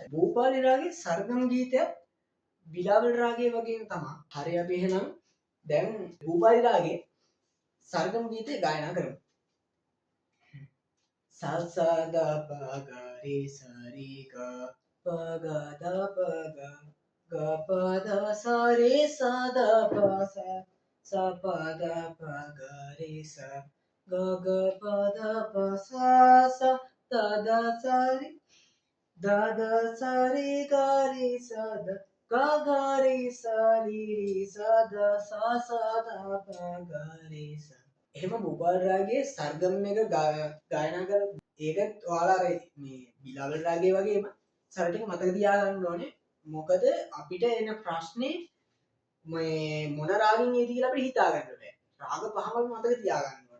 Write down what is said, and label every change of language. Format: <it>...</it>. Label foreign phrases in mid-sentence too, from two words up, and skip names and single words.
<si>භූපාලි රාගයේ සර්ගම් ගීතය බිලාවල් රාගයේ වගේම තමයි. හරි අපි එහෙනම් දැන් භූපාලි රාගයේ සර්ගම් ගීතය ගායනා කරමු. සසද පග රි සරි ග පග ද පග ग पद स रे स द प स स पद प ग रे स ग ग पद प स स द द स रे द द स रे ग रे स द ग ग रे स रे रे स द स स द प ग रे स. එහෙම භූපාලි රාගයේ සර්ගම් එක ගායනා කර ඒකත් ඔයාලා මේ බිලාවල් රාගයේ වගේම සර ටික මතක තියාගන්න ඕනේ. මොකද අපිට එන ප්‍රශ්නේ මේ මොන රාගෙන් එයිද කියලා අපිට හිතා ගන්න බෑ. රාග පහම මතක තියාගන්න ඕනේ.</si>